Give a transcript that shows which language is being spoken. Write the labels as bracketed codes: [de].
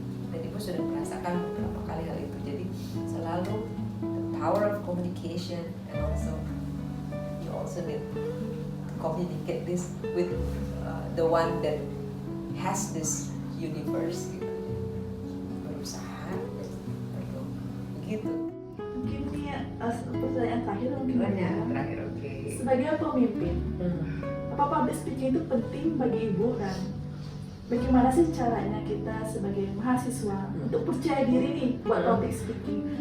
[id] Dan Ibu sudah merasakan beberapa kali hal itu. Jadi selalu [en] the power of communication, and also you also need to communicate this with the one that has this universe gitu. [id] Berusaha perlu begitu. Mungkin ini pertanyaan terakhir mungkin ya. Terakhir, oke. Sebagai pemimpin, apa public speaking itu penting bagi Ibu, dan bagaimana sih caranya kita sebagai mahasiswa untuk percaya diri nih buat public speaking?